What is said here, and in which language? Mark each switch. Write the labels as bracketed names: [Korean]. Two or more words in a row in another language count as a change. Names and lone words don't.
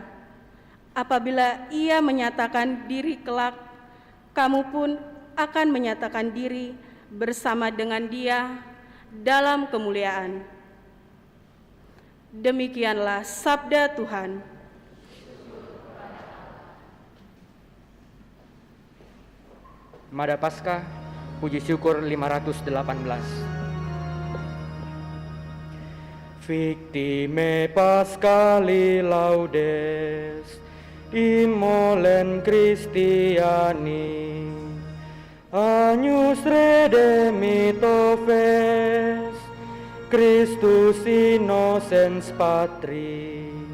[Indonesian] Apabila Ia menyatakan diri kelak, kamu pun akan menyatakan diri bersama dengan Dia dalam kemuliaan. Demikianlah sabda Tuhan. Mada Paskah, puji syukur 518. [Latin] Victime Paschali laudes, immolen Christiani, agnus redemito fes, Christus innocens patri,